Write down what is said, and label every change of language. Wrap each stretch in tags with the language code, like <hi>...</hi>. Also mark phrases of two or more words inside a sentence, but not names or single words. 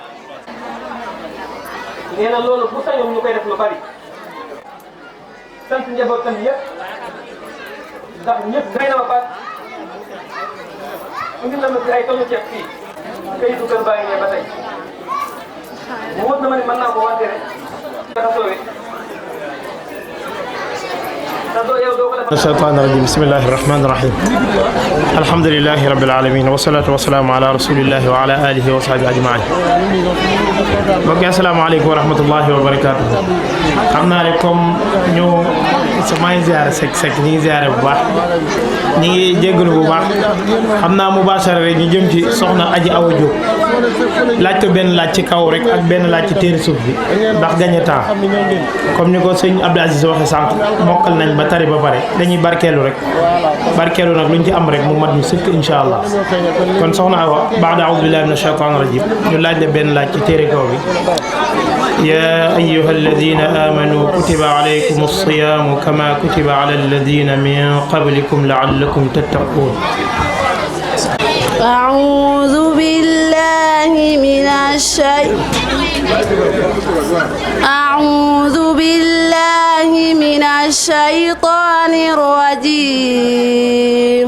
<wo>nee na loolu bu sañoon ñu koy def lu bari sant njabootam yëpp ndax ñëpp may na ma baat indi na ma fi ay tonu ceeb fii kayitu kër baa ngi ne ba tey mu wóor na ma ne mën naa ko wante rek</wo> <ar>الشيطان الرجيم بسم الله الرحمن الرحيم الحمد لله رب العالمين والصلاة والسلام على رسول الله وعلى آله وصحبه أجمعين mbokk السلام عليكم ورحمة الله وبركاته</ar> <wo>xam naa ne comme ñu samay ziare sek ñi ngi ziare bu baax ñi ngi jéggalu bu baax xam naa mubashara rek ñu jëm ci soxna Aji Awa Diop laaj ko benn laaj ci kaw rek ak benn laaj ci téere suuf bi ndax gañe temps comme ni ko sëñ Abdou Aziz waxe sànq mokkal nañ ba tari ba pare dañuy barkeelu rek barkeelu nag luñ ci am rek mu mat ñu sëkk</wo> <ar>إن شاء الله</ar> <wo>kon soxna Awa</wo> <ar>بعد أعوذ بالله من الشيطان الرجيم</ar> <wo>ñu laaj la benn laaj ci téere kaw bi</wo> <ar>يا أيها الذين آمنوا كتب عليكم الصيام كما كتب على الذين من قبلكم لعلكم تتقون. أعوذ بالله من الشيطان الرجيم.</ar>